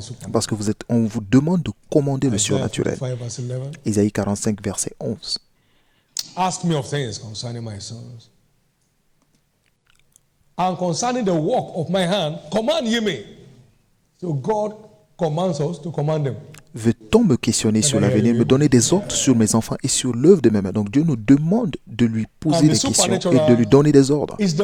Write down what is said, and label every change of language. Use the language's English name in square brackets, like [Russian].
[French] Parce que on vous demande de commander le surnaturel. Isaïe 45, verset 11. [English] Ask me of things concerning my sons. And concerning the work of my hand, command ye me. So God commands us to command them. [French] Veut-on me questionner sur l'avenir, me donner des ordres sur mes enfants et sur l'œuvre de mes mains? Donc Dieu nous demande de lui poser des questions et de lui donner des ordres.